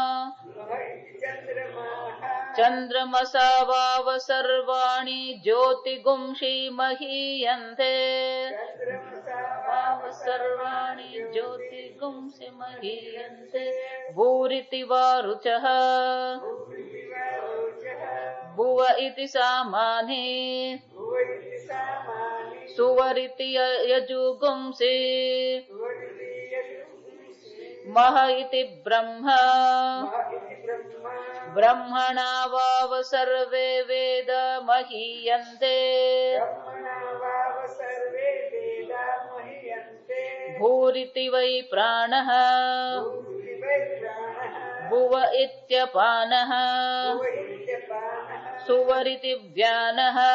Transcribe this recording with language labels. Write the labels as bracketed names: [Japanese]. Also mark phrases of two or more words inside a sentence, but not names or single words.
[Sanskrit] चन्द्रमसा वाव सर्वाणि ज्योतिगुंषि महीयन्ते सर्वाणि ज्योतिगुंसि महीयन्ते भूरिति वा रुचः भुव इति सामानि सुवरिति यजुगुंसि મહ ઇતિ બ્રહ્મ બ્રહ્મણા વાવ સર્વે વેદ મહીયન્તે ભૂરિતિ વૈ પ્રાણઃ ભુવ ઇત્યપાનઃ સુવરિતિ વ્યાનઃ